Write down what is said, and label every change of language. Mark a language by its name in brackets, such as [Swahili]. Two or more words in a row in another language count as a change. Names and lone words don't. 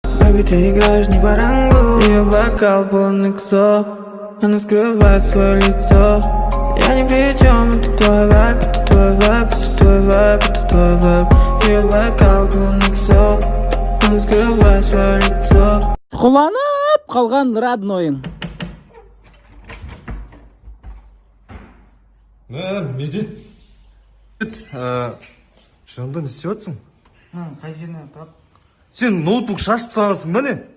[Russian] Baby, ты играешь не по рангу. Ее бокал полный ксо, она скрывает свое лицо. Я ни при чем, это твой вайб, это твой вайб, это твой вайб, это твой вайб. Ее бокал полный ксо, она скрывает свое лицо. [Kazakh] Құланып қалған роднойың. Медет. Шонда не істеп жатсың? Қай жеріне тап? Сен ноутбук шашып салғансың ба не?